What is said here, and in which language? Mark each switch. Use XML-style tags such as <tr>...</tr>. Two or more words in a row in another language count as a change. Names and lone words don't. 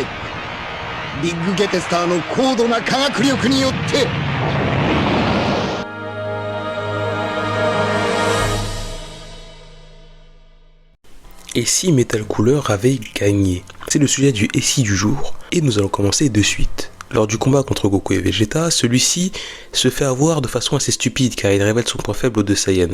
<ja>ビッグゲテスターの高度な科学力によって。</ja> <fr>Et si Metal Cooler avait gagné? C'est le sujet du et si du jour, et nous allons commencer de suite. Lors du combat contre Goku et Vegeta, celui-ci se fait avoir de façon assez stupide car il révèle son point faible aux deux Saiyans.</fr>